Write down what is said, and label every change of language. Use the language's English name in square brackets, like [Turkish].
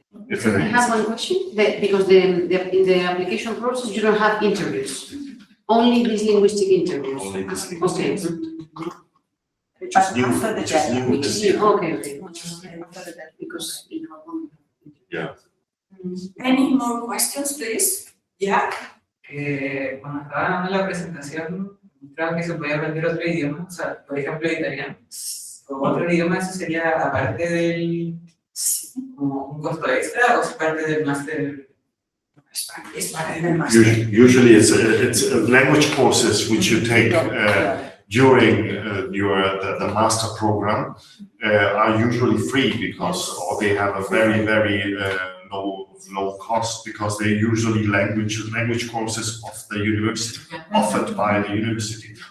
[English] I have one question, because in the application process you don't have interviews. Only these linguistic interviews. only this. Okay. Which is new. Which is new. Okay. Because Yeah. Any more questions, please? Yeah. [Spanish] Cuando estaba dando la presentación, creo que se podía aprender otro idioma, o sea, por ejemplo, italiano. O otro idioma, eso sería aparte del, como un costo extra, o es parte del máster. [English] Usually it's language courses which you take during the master program are usually free, because or they have a very low cost, because they're usually language courses of the university, offered by the university.